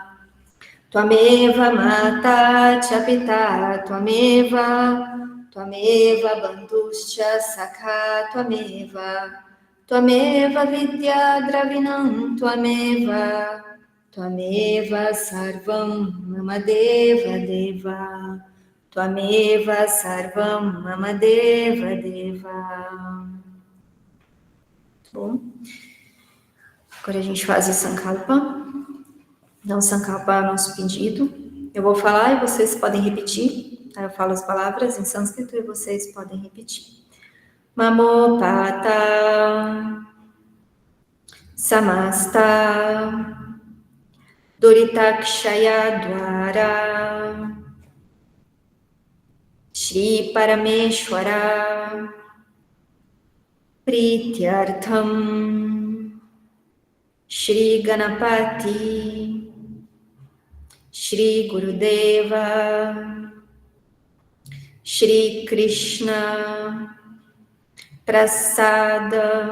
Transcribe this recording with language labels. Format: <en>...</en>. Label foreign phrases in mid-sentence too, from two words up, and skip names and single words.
<sa>त्वमेव माता च पिता त्वमेव बन्धुश्च सखा त्वमेव विद्या द्रविणं त्वमेव सर्वं मम देव देव त्वमेव सर्वं मम देव देव.</sa> <pt>Bom, agora a gente faz o Sankalpa. Então, Sankalpa é o nosso pedido. Eu vou falar e vocês podem repetir. Eu falo as palavras em sânscrito e vocês podem repetir.</pt> <sa>ममोपात्त समस्त दुरितक्षय द्वारा श्री परमेश्वर प्रीत्यर्थं श्री गणपति श्री गुरुदेव श्री कृष्ण प्रसाद</sa>